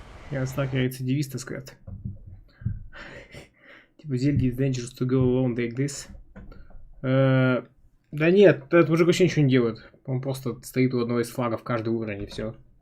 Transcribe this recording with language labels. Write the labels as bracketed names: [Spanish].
[Russian] Я знаю, как рецидивист, так сказать. Типа, Зельди, [English] it's dangerous to go alone like this. [Russian] Да нет, этот мужик вообще ничего не делает. Он просто стоит у одного из флагов каждый уровень и все.